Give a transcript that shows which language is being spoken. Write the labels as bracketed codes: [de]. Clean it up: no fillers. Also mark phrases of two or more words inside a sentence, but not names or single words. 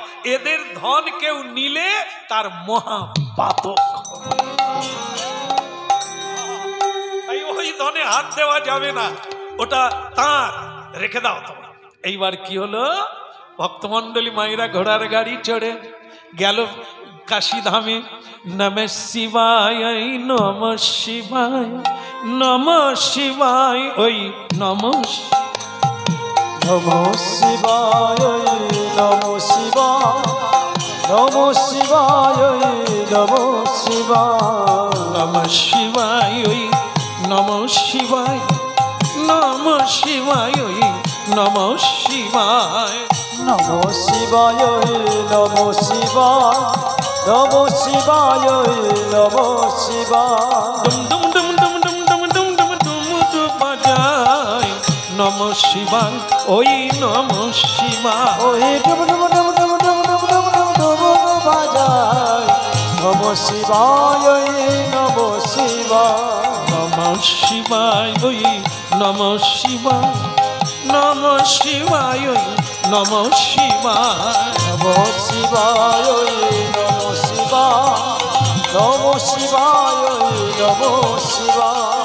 [bn] এদের ধন কেউ নিলে তার মহাপাতক। তাই ওই ধনে হাত দেওয়া যাবে না, ওটা তার, রেখে দাও তোমার। এইবার কি হলো, ভক্তমন্ডলী মায়েরা ঘোড়ার গাড়ি চড়ে গেল কাশীধামে। [sa] নমঃ শিবায়, নমঃ শিবায়, নমঃ শিবায়, ওই নমঃ নমঃ শিবায়, নমঃ শিবায়, নমঃ শিবায়, নমঃ শিবায়, নমঃ শিবায়, ওই নমঃ শিবায়, নমঃ শিবায়, ওই নমঃ শিবায়, নমঃ শিবায়, নমঃ শিবায়, নমঃ শিবায়, নমঃ শিবায়, [bn] ডুম ডুম ডুম ডুম ডুম ডুম ডুম ডুম ডুম বাজায় [sa] নমঃ শিবায়, [bn] ওই [sa] নমঃ শিবায়, [bn] ওই ডুম ডুম ডুম ডুম ডুম ডুম ডুম ডুম ডুম বাজায় [sa] নমঃ শিবায়, নমঃ শিবায়, নমঃ শিবায়, ওই নমঃ শিবায়, নমঃ শিবায়, ওই নমঃ শিবায়, নমঃ শিবায়, নমঃ শিবায়, নমঃ শিবায়, নমঃ শিবায়,